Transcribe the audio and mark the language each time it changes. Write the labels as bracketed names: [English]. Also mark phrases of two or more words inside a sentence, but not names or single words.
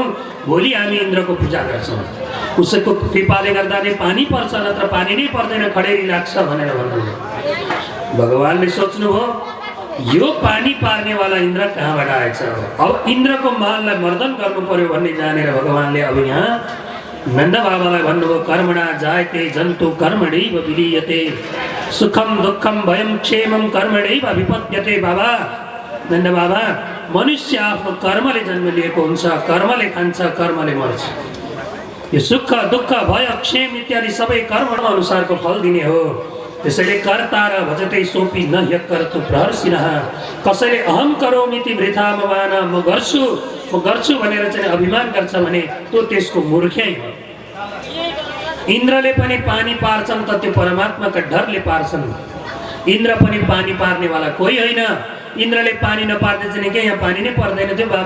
[Nepali] भोलि हामी इन्द्रको पूजा गर्छौँ। उसको कृपाले गर्दा नै पानी पर्छ, नत्र पानी नै पर्दैन, खडेरी लाग्छ भनेर भन्नुभयो। भगवानले सोच्नुभयो यो पानी पार्नेवाला इन्द्र कहाँबाट आएछ, अब इन्द्रको माललाई मर्दन गर्नु पर्यो भन्ने जानेर भगवानले अब यहाँ नन्द बाबालाई भन्नुभयो [Sanskrit] कर्मणा जायते जन्तु कर्मणैव विलीयते, सुखम दुःखम भयम क्षेमम कर्मणैव विपद्यते। [Nepali] बाबा नन्द बाबा, मनुष्य आफ्नो कर्मले जन्म लिएको हुन्छ, कर्मले खान्छ, कर्मले मर्छ। यो सुख दुःख भय क्षेम इत्यादि सबै कर्म अनुसारको फल दिने हो। [Sanskrit] त्यसैले कर्ता र भजते सोपी न यक्कर्तु प्रहर्षिनः। कसैले अहम करोमिति वृथा मवान, [Nepali] म गर्छु भनेर चाहिँ अभिमान गर्छ भने त्यो त्यसको मूर्खै हो। इन्द्रले पनि पानी पार्छन् त त्यो परमात्माका डरले पार्छन्। इन्द्र पनि पानी पार्नेवाला कोही होइन। इन्द्रले पानी नपार्दै चाहिँ के यहाँ पानी नै पर्दैन थियो बाबा?